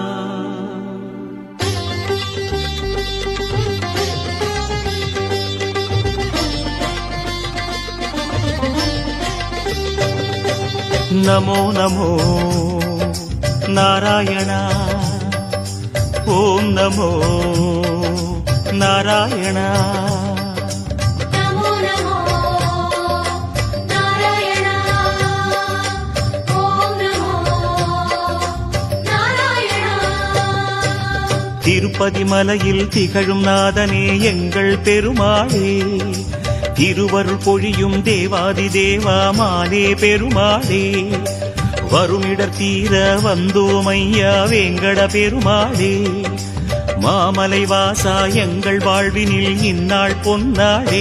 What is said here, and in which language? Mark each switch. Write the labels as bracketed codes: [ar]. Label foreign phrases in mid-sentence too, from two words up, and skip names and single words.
[sa] नमो नमो नारायण ॐ नमो नारायण नमो नमो नारायण ॐ नमो नारायण। [ta] திருப்பதி மலையில் திகழும் நாதனே எங்கள் பெருமாளே, திருவருள் பொழியும் தேவாதி தேவாமானே பெருமாளே, வருமிடர் தீர வந்தோமையா வேங்கட பெருமாளே, மாமலை வாசா எங்கள் வாழ்வினில் இந்நாள் பொன்னாளே।